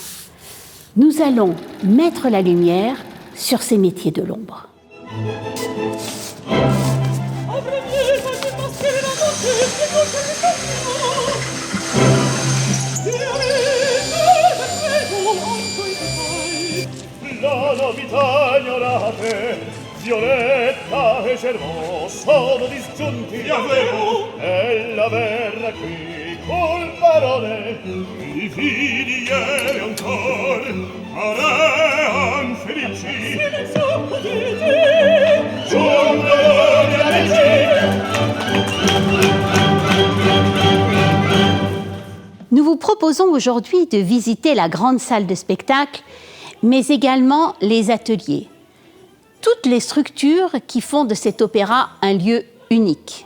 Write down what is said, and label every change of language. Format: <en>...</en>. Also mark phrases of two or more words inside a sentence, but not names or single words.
<fr>Nous allons mettre la lumière sur ces métiers de l'ombre.</fr> <it>La novità ignorate, Violetta e Germont sono disgiunti. Ella verrà qui col barone, i figli ieri ancor arean felici. Silenzio, udite, giungono gli amici.</it> <fr>Nous vous proposons aujourd'hui de visiter la grande salle de spectacle, mais également les ateliers. Toutes les structures qui font de cet opéra un lieu unique.</fr>